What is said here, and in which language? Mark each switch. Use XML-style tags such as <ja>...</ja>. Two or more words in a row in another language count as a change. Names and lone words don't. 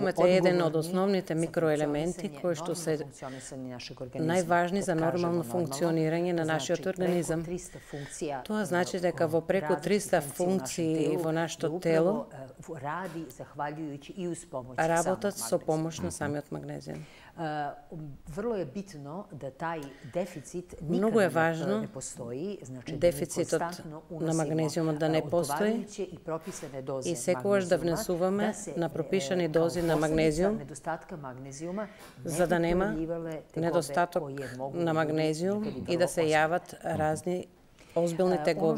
<mk>Имате еден од основните микроелементи кои што се најважни за нормално функционирање на нашиот организам. Тоа значи дека во преку 300 функции во нашето тело работат со помош на самиот магнезиум.</mk> <sr>Vrlo je bitno da taj deficit</sr> <mk>Многу е</mk> <sr>nikada</sr> <mk>важно</mk> <sr>ne postoji, znači</sr> <mk>дефицитот на магнезиумот да не постои и секогаш да внесуваме на пропишани дози на магнезиум, за да нема недостаток на магнезиум и да се јават разни озбилни тегоби.</mk>